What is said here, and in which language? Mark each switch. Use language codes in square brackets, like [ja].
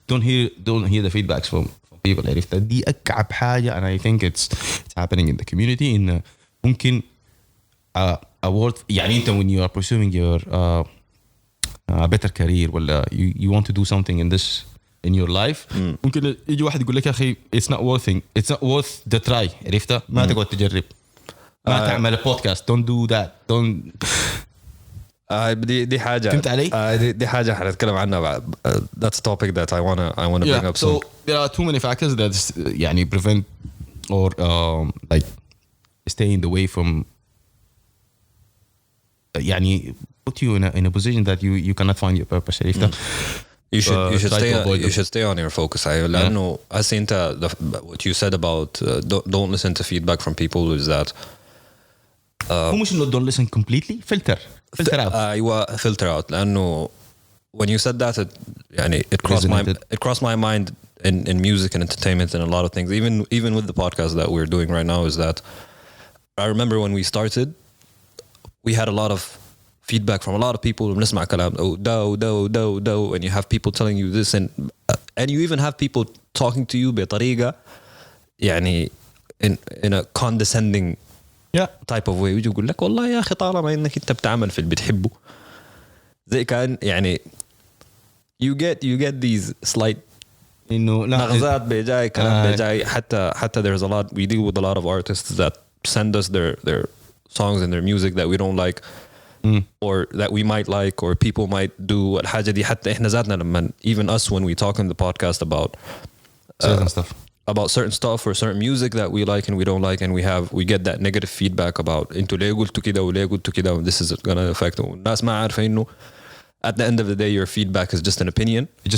[en] don't hear the feedbacks from people [ar] عرفتها. دي أكعب حاجة [en] and I think it's happening in the community [ar] إن ممكن [en] a word يعني أنت when you are pursuing your better career ولا you want to do something in this in your life [ar] ممكن يجي واحد يقول لك يا أخي [en] it's not worth the try عرفتها. [ar] ما تقعد تجرب ما تعمل بودكاست [en] don't do that don't [ar] دي حاجة فهمت علي؟ دي حاجة حنتكلم عنها بعد. [en] That's a topic that I wanna bring up. So there are too many factors that يعني prevent or like stay in the way from يعني put you in a position that you cannot find your purpose. You should stay on your focus. [ar] لأنه هسه أنت [en] what you said about don't listen to feedback from people is that [ar] هو مش إنه [en] don't listen completely filter out. أيوة filter out. لأنه when you said that يعني it crossed my mind in music and entertainment and a lot of things. Even with the podcast that we're doing right now is that I remember when we started we had a lot of feedback from a lot of people. [ar] بنسمع كلام [en] do and you have people telling you this and you even have people talking to you [ar] بطريقة يعني [en] in a condescending type of way. [ar] ويجي يقول لك والله يا أخي طالما إنك أنت بتعمل في اللي بتحبه زي كان يعني [en] you get these slight [ar] إنه نغزات بيجاي كلام بيجاي حتى [en] there's a lot we deal with a lot of artists that send us their songs in their music that we don't like or that we might like or people might do [ar] الحاجة دي حتى إحنا ذاتنا لما [en] even us when we talk in the podcast about certain stuff or certain music that we like and we don't like and we get that negative feedback about [ar] انتوا ليه قلتوا كده وليه قلتوا كده [en] this is gonna affect [ar] الناس ما عارفة إنه [en] at the end of the day your feedback is just an opinion